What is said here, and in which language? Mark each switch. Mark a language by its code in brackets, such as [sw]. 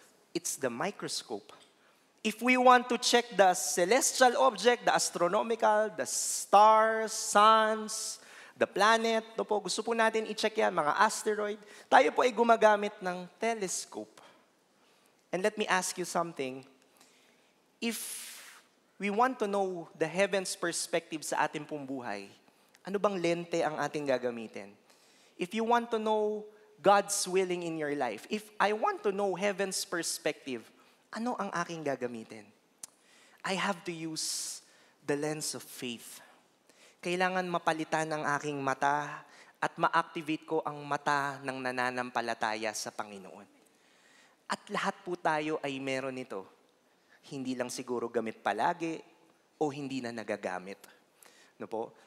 [en] It's the microscope. If we want to check the celestial object, the astronomical, the stars, suns, the planet, [tl] no po, gusto po natin i-check yan, mga asteroid. Tayo po ay gumagamit ng telescope. [en] And let me ask you something. If we want to know the heaven's perspective [tl] sa ating pong buhay, ano bang lente ang ating gagamitin? [en] If you want to know God's willing in your life, if I want to know heaven's perspective, [tl] ano ang aking gagamitin? [en] I have to use the lens of faith. [tl] Kailangan mapalitan ang aking mata at ma-activate ko ang mata ng nananampalataya sa Panginoon. At lahat po tayo ay meron nito. Hindi lang siguro gamit palagi o hindi na nagagamit. No po?